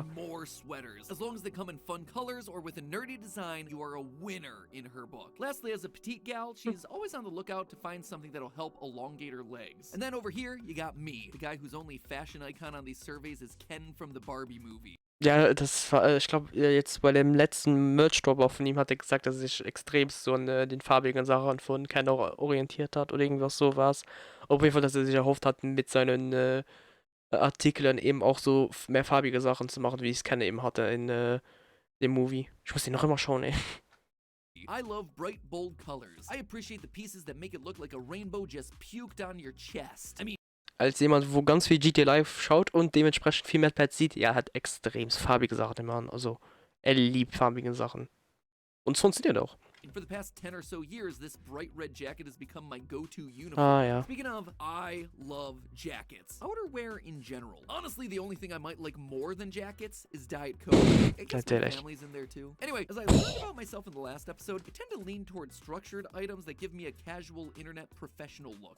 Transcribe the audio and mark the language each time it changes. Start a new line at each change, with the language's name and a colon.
English: and more sweaters. As long as they come in fun colors or with a nerdy design, you are a winner in her book. Lastly, as a petite gal, she's always on the lookout to find something that'll help elongate her legs. And then over here, you got me, the guy whose only fashion icon on these surveys is Ken from the Barbie movie.
German: Ja, das war, ich glaube, jetzt bei dem letzten Merch-Drop auch von ihm hat er gesagt, dass er sich extremst so an den farbigen Sachen von Ken orientiert hat oder irgendwas sowas. Auf jeden Fall, dass er sich erhofft hat, mit seinen Artikeln eben auch so mehr farbige Sachen zu machen, wie es Ken eben hatte in dem Movie. Ich muss den noch immer schauen, ey.
English: I love bright, bold colors. I appreciate the pieces that make it look like a rainbow just puked on your chest. I mean,
German: Als jemand, wo ganz viel GTA Live schaut und dementsprechend viel Matpat sieht, er hat extrem farbige Sachen immer an. Also, er liebt farbige Sachen. Und es funktioniert auch.
English: for the past 10 or so years, this bright red jacket has become my go-to uniform.
German: Ah, ja.
English: Speaking of, I love jackets. Outerwear in general. Honestly, the only thing I might like more than jackets is Diet Coke. I guess my
German: Natürlich.
English: family's in there too. Anyway, as I learned about myself in the last episode, I tend to lean towards structured items that give me a casual internet professional look.